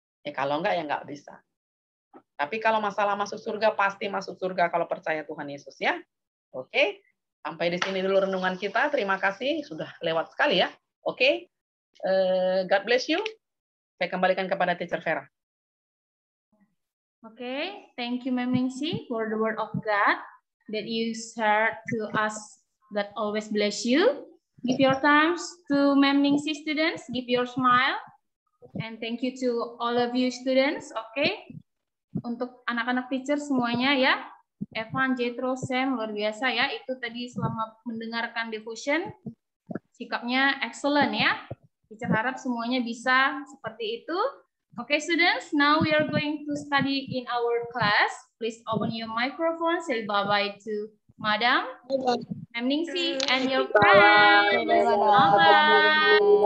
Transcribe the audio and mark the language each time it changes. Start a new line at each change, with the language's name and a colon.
Indonesian: Kalau enggak, ya enggak bisa. Tapi kalau masalah masuk surga, pasti masuk surga kalau percaya Tuhan Yesus, ya. Oke? Sampai di sini dulu renungan kita. Terima kasih, sudah lewat sekali ya.
English: Oke? God bless you.
Indonesian: Saya kembalikan kepada Teacher Vera.
English: Okay, thank you, Ma'am Ningsi, for the word of God that you shared to us. God always bless you. Give your thumbs to Ma'am Ningsi students. Give your smile. And thank you to all of you students.
Indonesian: Okay, untuk anak-anak teacher semuanya ya. Evan, Jethro, Sam, luar biasa ya. Itu tadi selama mendengarkan devotion, sikapnya excellent ya. Teacher harap semuanya bisa seperti itu.
English: Okay, students, now we are going to study in our class. Please open your microphone, say bye-bye to Madam, Ma'am Ningsi, and your friends. Bye-bye.